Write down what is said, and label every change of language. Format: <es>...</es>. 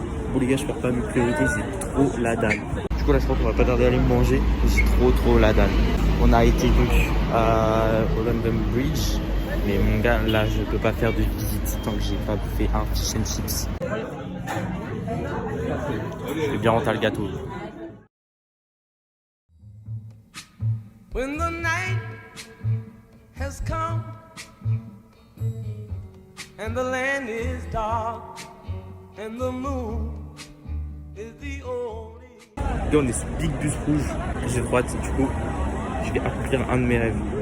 <fr>Bon les gars, je perds pas mes priorités, j'ai trop la dalle. Du coup là je crois qu'on va pas tarder à aller manger, j'ai trop la dalle. On a été donc au London Bridge, mais mon gars là je peux pas faire de visite tant que j'ai pas bouffé un fish and chips. Je vais bien rentrer le gâteau.</fr> <en>When the night has come and the land is dark and the moon is the only.</en> <fr>Là, on est sur Big Bus Rouge, j'ai droite, du coup, je vais accomplir un de mes rêves.</fr>